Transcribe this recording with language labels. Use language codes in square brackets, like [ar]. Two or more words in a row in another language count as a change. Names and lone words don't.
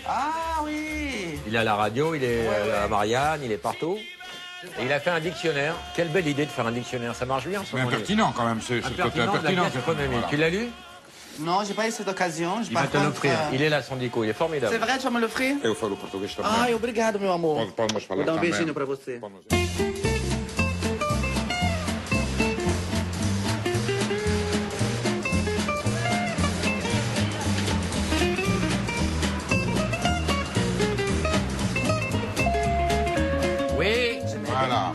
[fr] Ah oui. Il est à la radio, il est à Marianne, il est partout. Et il a fait un dictionnaire. Quelle belle idée de faire un dictionnaire, ça marche bien en ce Mais moment. impertinent quand même, c'est le côté Impertinent de la impertinent. gastronomie. Voilà. Tu l'as lu? Non, j'ai pas eu cette occasion. Il va te l'offrir. Il est là, son dico, il est C'est formidable. vrai, tu vas me l'offrir? [pt] Eu falo português também. Ai, obrigado, meu amor. Pode falar Vou dar um também. beijinho pra você. [fr] Oui. Voilà.